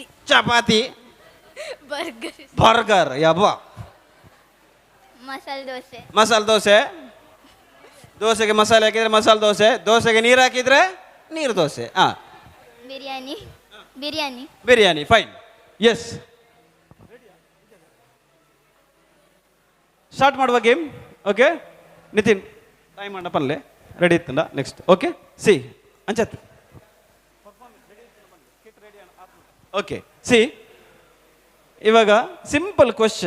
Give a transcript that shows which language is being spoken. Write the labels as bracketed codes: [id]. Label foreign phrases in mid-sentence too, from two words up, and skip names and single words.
[kn] ಚಪಾತಿ. ಬರ್ಗರ್. ಬರ್ಗರ್, ಯಬ್ಬ. ಮಸಾಲೆ ದೋಸೆ. ಮಸಾಲೆ ದೋಸೆ. ದೋಸೆಗೆ ಮಸಾಲೆ ಹಾಕಿದ್ರೆ ಮಸಾಲೆ ದೋಸೆ, ದೋಸೆಗೆ ನೀರು ಹಾಕಿದ್ರೆ ನೀರು ದೋಸೆ. ಬಿರಿಯಾನಿ. ಬಿರಿಯಾನಿ. ಬಿರಿಯಾನಿ, ಫೈನ್. ಎಸ್, ಸ್ಟಾರ್ಟ್ ಮಾಡುವ ಗೇಮ್. [tcy] ಓಕೆ ನಿತಿನ್, ಟೈಮ್ ಅಣ್ಣ ಪಲ್ಲೆ ರೆಡಿ ಇತ್ತಂಡ. ನೆಕ್ಸ್ಟ್. ಓಕೆ, ಸಿ ಅಂಚತ್. ಓಕೆ, ಸಿ ಇವಾಗ [en] simple question.